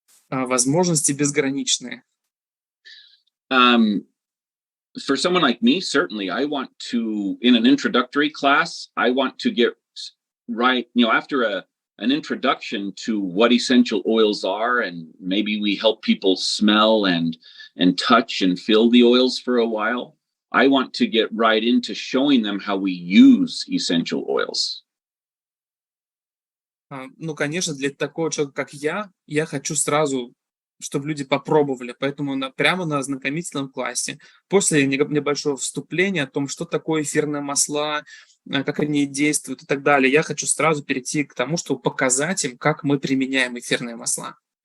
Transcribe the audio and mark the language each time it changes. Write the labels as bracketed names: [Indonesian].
[Russian] Возможности безграничные. [English] For someone like me, certainly, I want to, in an introductory class, I want to get right, after an introduction to what essential oils are, and maybe we help people smell and touch and feel the oils for a while. I want to get right into showing them how we use essential oils. [Russian] Ну, конечно, для такого человека, как я хочу сразу, чтобы люди попробовали, поэтому прямо на ознакомительном классе, после небольшого вступления о том, что такое эфирные масла, как они действуют и так далее, я хочу сразу перейти к тому, чтобы показать им, как мы применяем эфирные масла.